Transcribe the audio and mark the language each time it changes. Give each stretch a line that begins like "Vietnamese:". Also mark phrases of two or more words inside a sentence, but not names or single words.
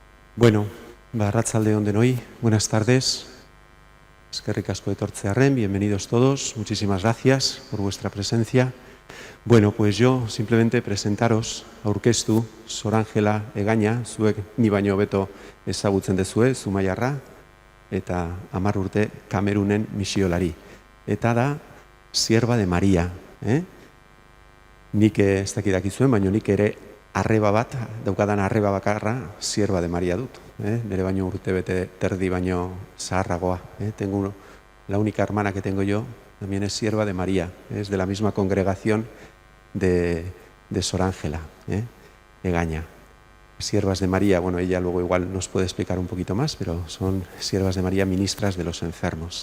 Basque: Bueno, arratsalde on denoi,
Spanish: buenas tardes.
Basque: Eskerrik asko etortzearren,
Spanish: bienvenidos todos, muchísimas gracias por vuestra presencia. Bueno, pues yo simplemente presentaros,
Basque: aurkeztu, Sorangela Egaña, zuek ni baino hobeto ezagutzen dezue, Zumaiarra, eta 10 urte Kamerunen misiolari. Eta da,
Spanish: sierva de Maria.
Basque: Nik ez dakidakizuen, baina nik ere arreba bat, daukadan arreba bakarra,
Spanish: sierva de Maria
Basque: dut. Nere baino urte bete terdi baino zaharragoa.
Spanish: Tengo la única hermana que tengo yo, también es sierva de María, es de la misma congregación de Sorangela, Egaña. Siervas de María, bueno, ella luego igual nos puede explicar un poquito más, pero son siervas de María, ministras de los enfermos.